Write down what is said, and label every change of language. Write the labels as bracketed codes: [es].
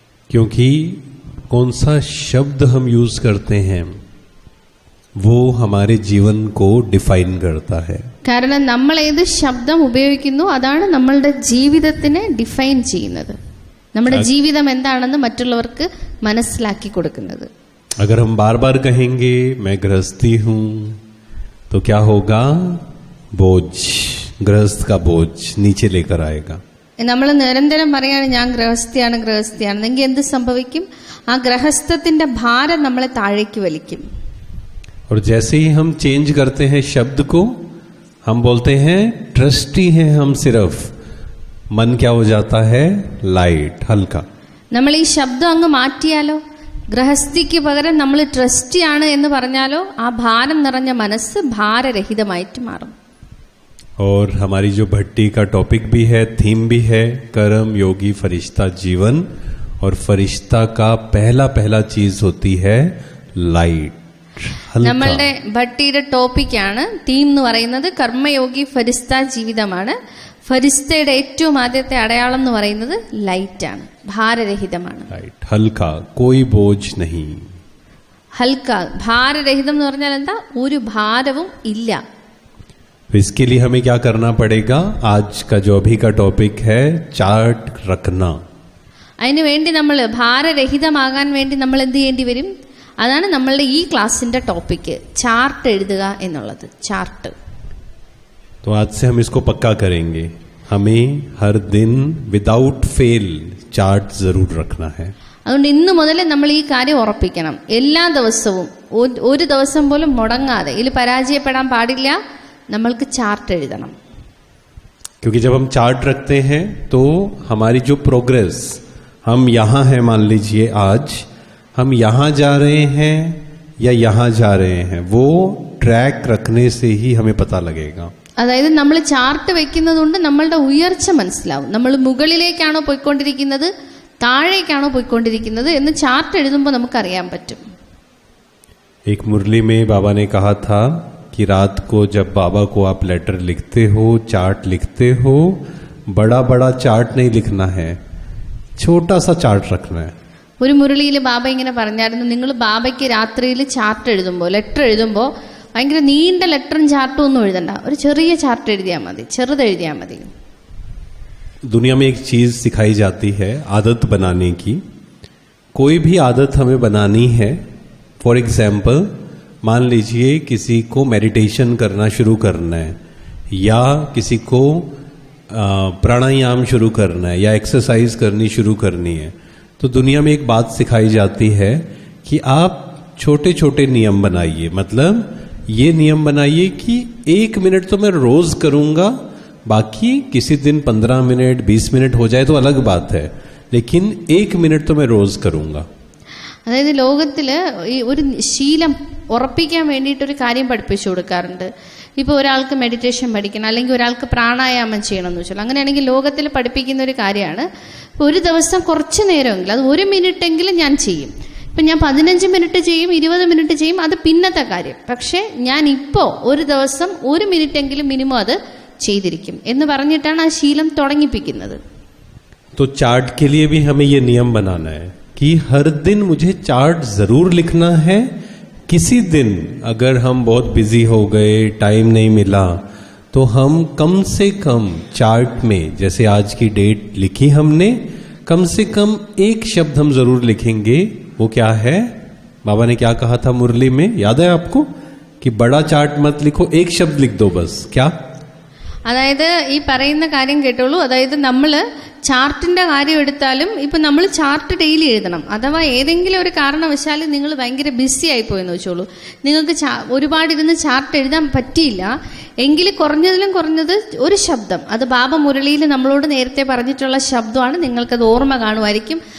[hi] क्योंकि कौन सा शब्द हम यूज करते हैं वो हमारे जीवन को डिफाइन करता है। [ml] കാരണം നമ്മൾ ഏത് ശബ്ദം ഉപയോഗിക്കുന്നു അതാണ് നമ്മളുടെ ജീവിതത്തിനെ ഡിഫൈൻ ചെയ്യുന്നത്. നമ്മുടെ ജീവിതം എന്താണെന്ന് മറ്റുള്ളവർക്ക് മനസ്സിലാക്കി കൊടുക്കുന്നത്. [hi] अगर हम बार बार कहेंगे मैं गृहस्थी हूं तो क्या होगा? बोझ, गृहस्थ का बोझ नीचे लेकर आएगा. [ml] നമ്മൾ നിരന്തരം പറയാണ് ഞാൻ ഗൃഹസ്ഥയാണെന്നെങ്കിൽ എന്ത് സംഭവിക്കും? ആ ഗൃഹസ്ഥത്തിന്റെ ഭാരം നമ്മളെ താഴേക്ക് വലിക്കും. [hi] और जैसे ही हम चेंज करते हैं शब्द को, हम बोलते हैं ट्रस्टी हैं हम सिर्फ, मन क्या हो जाता है? लाइट, हल्का. [ml] നമ്മൾ ഈ ശബ്ദം അങ്ങ് മാറ്റിയാലോ, ഗൃഹസ്ഥിക്ക് പകരം നമ്മൾ ട്രസ്റ്റിയാണ് എന്ന് പറഞ്ഞാലോ, ആ ഭാരം നിറഞ്ഞ മനസ്സ് ഭാരരഹിതമായിട്ട് മാറും. [hi] और हमारी जो भट्टी का टॉपिक भी है, थीम भी है, कर्म योगी फरिश्ता जीवन. और फरिश्ता का पहला चीज होती है लाइट. [ml] നമ്മളുടെ ഭട്ടിയുടെ ടോപ്പിക്കാണ്, തീം എന്ന് പറയുന്നത് കർമ്മയോഗി ഫരിസ്ത ജീവിതമാണ്. ഫരിസ്തയുടെ ഏറ്റവും ആദ്യത്തെ അടയാളം എന്ന് പറയുന്നത് ലൈറ്റ് ആണ്, ഭാരരഹിതമാണ്. [hi] ഹൽക്ക, കോയി ബോജ് നഹീ. [ml] ഹൽക്ക, ഭാരരഹിതം എന്ന് പറഞ്ഞാൽ എന്താ? ഒരു ഭാരവും ഇല്ല. [hi] इसके लिए हमें क्या करना पड़ेगा? आज का जो अभी का टॉपिक है चार्ट रखना. [ml] അതിനു വേണ്ടി നമ്മൾ ഭാരരഹിതമാകാൻ വേണ്ടി നമ്മൾ എന്ത് ചെയ്യേണ്ടി വരും? അതാണ് നമ്മളുടെ ഈ ക്ലാസിന്റെ ടോപ്പിക്ക്, ചാർട്ട് എഴുതുക എന്നുള്ളത്. ചാർട്ട്. [hi] तो आज से हम इसको पक्का करेंगे. हमें हर दिन विदाउट फेल चार्ट जरूर रखना है. [ml] അതുകൊണ്ട് ഇന്നു മുതൽ നമ്മൾ ഈ കാര്യം ഉറപ്പിക്കണം. എല്ലാ ദിവസവും ഒരു ദിവസം പോലും മുടങ്ങാതെ, ഇതിൽ പരാജയപ്പെടാൻ പാടില്ല, നമ്മൾക്ക് ചാർട്ട് എഴുതണം. [hi] क्योंकि जब हम चार्ट रखते हैं तो हमारी जो प्रोग्रेस, हम यहाँ हैं, मान लीजिए आज हम यहाँ जा रहे हैं या यहाँ जा रहे हैं, वो ट्रैक रखने से ही हमें पता लगेगा. [ml] അതായത് നമ്മൾ ചാർട്ട് വെക്കുന്നത് കൊണ്ട് നമ്മളുടെ ഉയർച്ച മനസ്സിലാവും. നമ്മൾ മുകളിലേക്കാണോ പോയിക്കൊണ്ടിരിക്കുന്നത് താഴേക്കാണോ പോയിക്കൊണ്ടിരിക്കുന്നത് എന്ന് ചാർട്ട് എഴുതുമ്പോൾ നമുക്കറിയാൻ പറ്റും. [hi] एक मुरली में बाबा ने कहा था कि रात को जब बाबा को आप लेटर लिखते हो, चार्ट लिखते हो, बड़ा बड़ा चार्ट नहीं लिखना है, छोटा सा चार्ट रखना है. [ml] ഒരു മുരളിയിൽ ബാബ ഇങ്ങനെ പറഞ്ഞായിരുന്നു, നിങ്ങൾ ബാബയ്ക്ക് രാത്രിയിൽ ചാർട്ട് എഴുതുമ്പോൾ, ലെറ്റർ എഴുതുമ്പോൾ ഭയങ്കര നീണ്ട ലെറ്ററും ചാർട്ടും ഒന്നും എഴുതണ്ട, ഒരു ചെറിയ ചാർട്ട് എഴുതിയാൽ മതി, ചെറുതെഴുതിയാൽ മതി. [hi] दुनिया में एक चीज सिखाई जाती है आदत बनाने की. कोई भी आदत हमें बनानी है. फॉर एग्जाम्पल, मान लीजिए किसी को मेडिटेशन करना शुरू करना है, या किसी को प्राणायाम शुरू करना है, या एक्सरसाइज करनी शुरू करनी है, तो दुनिया में एक बात सिखाई जाती है कि आप छोटे छोटे नियम बनाइए. मतलब ये नियम बनाइए कि 1 मिनट तो मैं रोज करूंगा, बाकी किसी दिन 15 मिनट 20 मिनट हो जाए तो अलग बात है, लेकिन 1 मिनट तो मैं रोज करूंगा. [ml] അതായത് ലോകത്തില് ഈ ഒരു ശീലം ഉറപ്പിക്കാൻ വേണ്ടിയിട്ടൊരു കാര്യം പഠിപ്പിച്ചു കൊടുക്കാറുണ്ട്. ഇപ്പോൾ ഒരാൾക്ക് മെഡിറ്റേഷൻ പഠിക്കണം, അല്ലെങ്കിൽ ഒരാൾക്ക് പ്രാണായാമം ചെയ്യണമെന്ന് വെച്ചാൽ, അങ്ങനെയാണെങ്കിൽ ലോകത്തിൽ പഠിപ്പിക്കുന്ന ഒരു കാര്യമാണ്, ഒരു ദിവസം കുറച്ച് നേരമെങ്കിലും, അത് 1 മിനിറ്റെങ്കിലും ഞാൻ ചെയ്യും. ഇപ്പം ഞാൻ 15 മിനിറ്റ് ചെയ്യും, 20 മിനിറ്റ് ചെയ്യും, അത് പിന്നത്തെ കാര്യം. പക്ഷേ ഞാൻ ഇപ്പോൾ ഒരു ദിവസം 1 മിനിറ്റെങ്കിലും മിനിമം അത് ചെയ്തിരിക്കും എന്ന് പറഞ്ഞിട്ടാണ് ആ ശീലം തുടങ്ങിപ്പിക്കുന്നത്. [hi] तो चार्ट के लिए भी हमें ये नियम बनाना है कि हर दिन मुझे चार्ट जरूर लिखना है. किसी दिन अगर हम बहुत बिजी हो गए, टाइम नहीं मिला, तो हम कम से कम चार्ट में, जैसे आज की डेट लिखी हमने, कम से कम एक शब्द हम जरूर लिखेंगे. वो क्या है? बाबा ने क्या कहा था मुरली में, याद है आपको? कि बड़ा चार्ट मत लिखो, एक शब्द लिख दो बस. क्या? [ml] അതായത് ഈ പറയുന്ന കാര്യം കേട്ടോളൂ. അതായത് നമ്മൾ ചാർട്ടിന്റെ കാര്യം എടുത്താലും ഇപ്പം നമ്മൾ ചാർട്ട് ഡെയിലി എഴുതണം. അഥവാ ഏതെങ്കിലും ഒരു കാരണവശാൽ നിങ്ങൾ ഭയങ്കര ബിസി ആയിപ്പോയെന്ന് വെച്ചോളൂ, നിങ്ങൾക്ക് ഒരുപാടിരുന്ന് ചാർട്ട് എഴുതാൻ പറ്റിയില്ല എങ്കിൽ കുറഞ്ഞതിലും കുറഞ്ഞത് ഒരു ശബ്ദം, അത് ബാബ മുരളിയിൽ നമ്മളോട് നേരത്തെ പറഞ്ഞിട്ടുള്ള ശബ്ദമാണ്, നിങ്ങൾക്കത് ഓർമ്മ കാണുമായിരിക്കും.